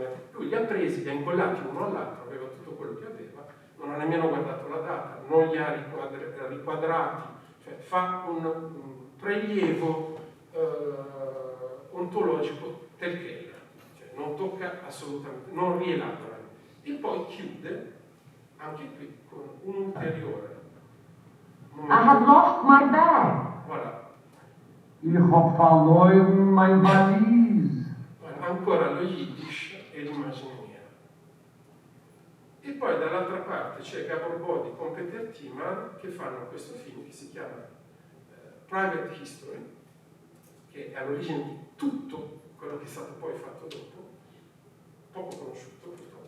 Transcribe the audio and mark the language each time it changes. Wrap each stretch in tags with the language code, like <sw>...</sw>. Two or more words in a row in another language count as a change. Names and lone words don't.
<it>Lui li ha presi, li ha incollati uno all'altro, aveva tutto quello che aveva, non ha nemmeno guardato la data, non li ha riquadrati, cioè fa un prelievo ontologico tel che era, cioè non tocca assolutamente, non rielabora. E poi chiude anche qui con un ulteriore momento.</it> <en>I have lost my bag. Voilà.</en> <de>Ich hab verloren mein Valise.</de> <it>Ancora lo Yiddish e l'immagine nera. E poi dall'altra parte c'è Gabor Bodi con Peter Timar che fanno questo film che si chiama Private History, che è all'origine di tutto quello che è stato poi fatto dopo, poco conosciuto purtroppo.</it>